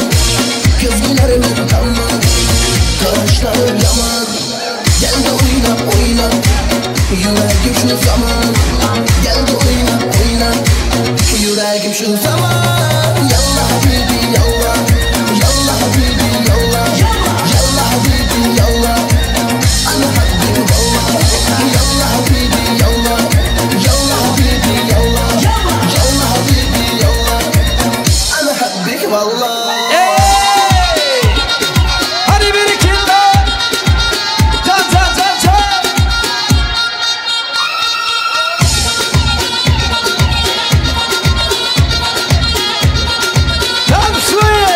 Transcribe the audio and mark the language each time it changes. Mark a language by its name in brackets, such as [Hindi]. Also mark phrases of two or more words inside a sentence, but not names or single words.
[Turkish] Kız gülermen tamam, kaşları yaman. Gel de oyna oyna, yüreğim şu zaman. Gel de oyna oyna, yüreğim şu zaman. [Arabic] يلا حبيبي يلا، يلا حبيبي يلا. يلا حبيبي يلا، أنا حبيبي والله. يلا حبيبي يلا، يلا حبيبي يلا. يلا حبيبي يلا، أنا حبيبي والله. [Turkish] Hadi bir iki daha. Can can can can. Danslı.